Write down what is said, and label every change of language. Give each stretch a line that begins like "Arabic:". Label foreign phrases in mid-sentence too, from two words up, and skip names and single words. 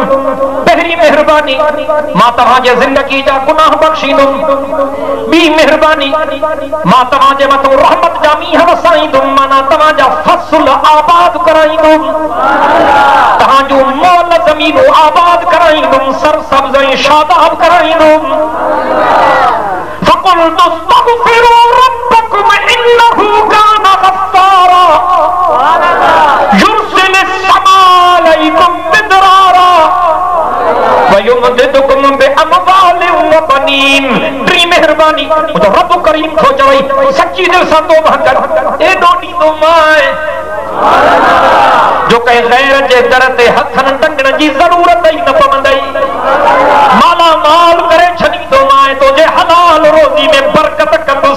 Sindhi: पहिरीं महिरबानी, मां तव्हांजे ज़िंदगी जा गुनाह बख़्शींदुमि। ॿी महिरबानी, मां तव्हांजे मथां रहमत जा मींहं वसाईंदुमि, माना तव्हांजा फसल आबाद कराईंदुमि, तव्हांजूं मोल ज़मीनूं आबाद कराईंदुमि, सरसब्ज़ ऐं शादाब कराईंदुमि।
Arabic: فقلت استغفروا ربكم إنه كان غفارا يرسل السماء عليكم مدرارا ويمددكم بأموال وبنين.
Sindhi: टी महिरबानी तो रब करीम को चवई सच्ची दिल सां तौबा कर, एॾो ॾींदो मां जो कंहिं ग़ैर जे दर ते हथनि टंगण जी ज़रूरत ई न पवंदई। माला माल करे छॾींदो मां, तुंहिंजे हलाल रोज़ी में बरकत कंदुसि।